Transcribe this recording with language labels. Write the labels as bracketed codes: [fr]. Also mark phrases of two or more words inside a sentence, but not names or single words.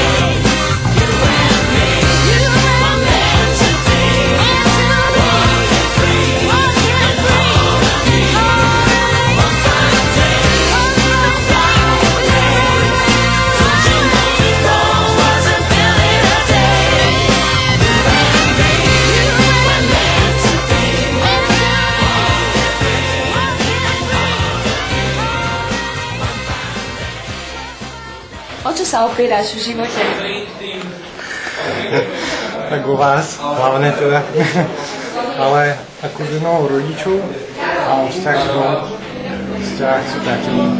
[en] You and me were meant to be, walking free in harmony. One fine day we'll fly away. Don't you know that Rome wasn't built in a day? You and me were meant to be, [sk] O čo sa opieráš v živote? Tak o vás, hlavne teda. Ale takú ženou rodičov a vzťah sú taký.